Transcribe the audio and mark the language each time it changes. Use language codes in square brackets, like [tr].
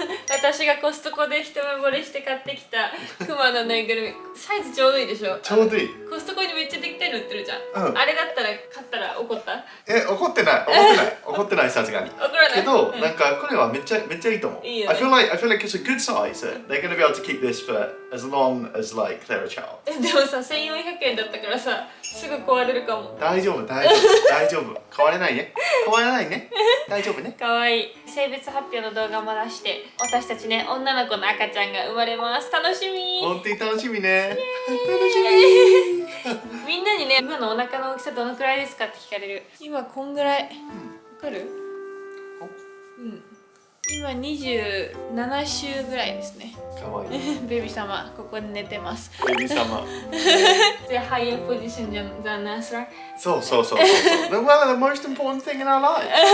[ja] 私がコストコで一目惚れして買ってきたクマのぬいぐるみ。サイズちょうどいいでしょ。ちょうどいい。コストコにめっちゃできたいの売ってるじゃん、うん、あれだったら買ったら怒った？怒ってないさすがに。怒らないけど、なんかこれはめっちゃいいと思う。いいよね。 [en] I feel like it's a good size. They're going to be able to keep this for as long as like they're a child. [ja] でもさ、1400円だったからさ、すぐ壊れるかも。大丈夫。壊れないね。大丈夫ね。かわいい。性別発表の動画も出して、私たちね、女の子の赤ちゃんが生まれます。楽しみ。本当に楽しみね。みんなにね、今のお腹の大きさどのくらいですかって聞かれる。今こんぐらい。わかる？うん。今27週ぐらいですね。かわいい。ベビー様、ここに寝てます。ベビー様。で、ハイヤーポジションじゃん、ザナースラ。そう。 [en] Well, the most important thing in our lives.